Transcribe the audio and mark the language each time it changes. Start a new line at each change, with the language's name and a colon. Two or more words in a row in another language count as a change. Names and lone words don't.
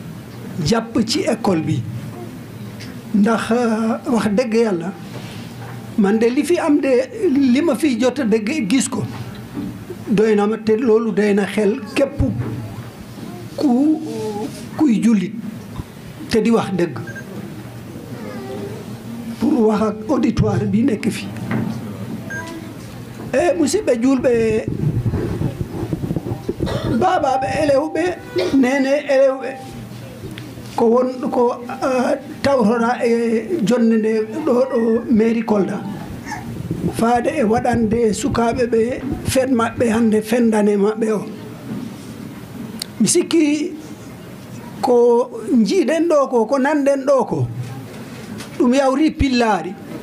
Wolof: jàpp ci école bi ndax wax dëgg yàlla man de li fi am de li ma fi jot de gis ko doy na ma te loolu doy na xel képp kuy jullit te di wax dëgg pour wax ak auditoire bi nekk fi
Fula: musidɓe julɓe babaɓe élewɓe nene élewɓe ko tawtora e jonde nde ɗo mairie Kolda faade e waɗande sukaɓe ɓe fet maɓɓe hande fendane maɓɓe o mi sikki ko jiiɗen ɗo ko nanɗen ɗo ko ɗum yawri pillari